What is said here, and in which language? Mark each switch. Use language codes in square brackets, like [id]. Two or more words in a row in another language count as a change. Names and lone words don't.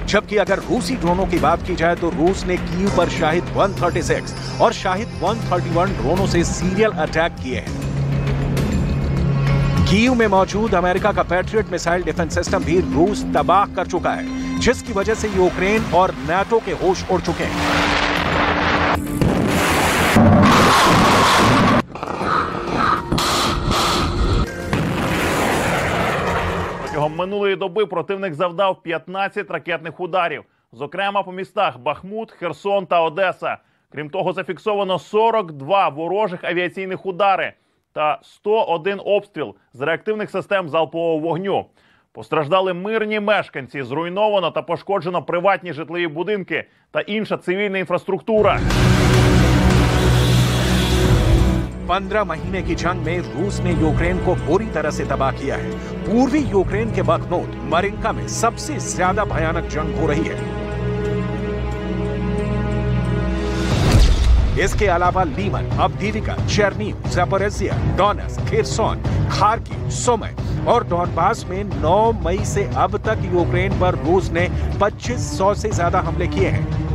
[hi] जबकि अगर रूसी ड्रोनों की बात की जाए तो रूस ने कीव पर शाहिद 136 और शाहिद 131 ड्रोनों से [en] serial attack [hi] किए हैं। कीव में मौजूद अमेरिका का पैट्रियट [en] missile defence system [hi] भी रूस तबाह कर चुका है, जिसकी वजह से यूक्रेन और नाटो के होश उड़ चुके हैं। [uk] Протягом минулої доби противник завдав 15 ракетних ударів, зокрема по містах Бахмут, Херсон та Одеса. Крім того, зафіксовано 42 ворожих авіаційних удари та 101 обстріл з реактивних систем залпового вогню. Постраждали мирні мешканці, зруйновано та пошкоджено приватні житлові будинки та інша цивільна інфраструктура. [hi] 15 महीने की जंग में रूस ने यूक्रेन को बुरी तरह से तबाह किया है। पूर्वी यूक्रेन के बखमूत, मरिंका में सबसे ज्यादा भयानक जंग हो रही है। इसके अलावा लीमन, अवदीविका, चेरनीव, ज़ापोरिज़िया, डोनेट्स्क, खेरसोन, खार्किव, सुमी और डॉनबास में 9 मई से अब तक यूक्रेन पर रूस ने 2500 से ज्यादा हमले किए हैं।